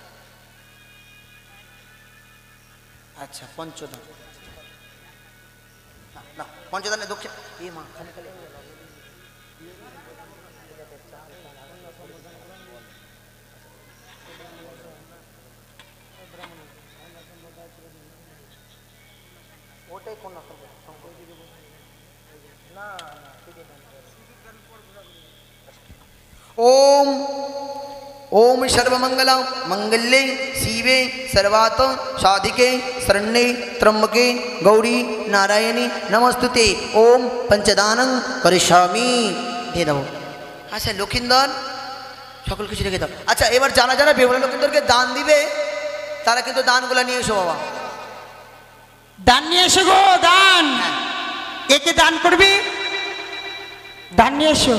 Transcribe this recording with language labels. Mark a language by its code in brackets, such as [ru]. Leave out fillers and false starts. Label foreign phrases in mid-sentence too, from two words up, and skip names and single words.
[bn] আচ্ছা পঞ্চদান, না পঞ্চদানে দক্ষিণ এ মা খালি খালি ওটাই কোন না [sa] ओम ओम सर्वमंगल मंगल्ये शिवे सर्वात साधिके शरण्ये त्र्यंबके गौरी नारायणी नमस्तुते। ओम पंचदानं करिष्यामि। [bn] দিয়ে দাও। আচ্ছা লক্ষিন্দর সকল কিছু রেখে দাও। আচ্ছা এবার যারা যারা বেহুলা লক্ষিন্দরকে দান দিবে তারা কিন্তু দানগুলো নিয়ে এসো বাবা। দান নিয়ে এসো গো, দান। একে দান করবি, দান নিয়ে এসো।